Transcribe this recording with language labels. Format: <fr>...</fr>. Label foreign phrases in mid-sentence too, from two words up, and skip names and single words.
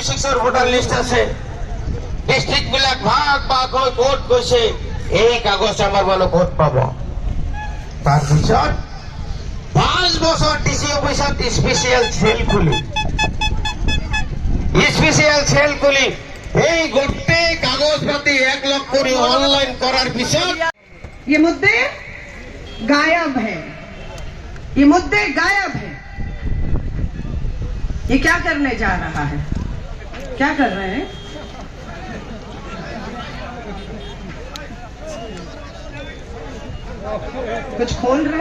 <as>ডিষ্ট্ৰিক্টবিলাক ভাগ ভাগ হৈ ভোট গৈছে, এই কাগজ আমাৰ মানুহ ভোট পাব। তাৰপিছত 5 বছৰ ডিচি অফিচত</as> <en>special cell</en> <as>খুলি এই গোটেই কাগজ পাতি 1 লাখ কৰি অনলাইন কৰাৰ পিছত</as> <hi>ये मुद्दे गायब है, ये मुद्दे गायब है। ये क्या करने जा रहा है? क्या कर रहे हैं? कुछ खोल रहे</hi>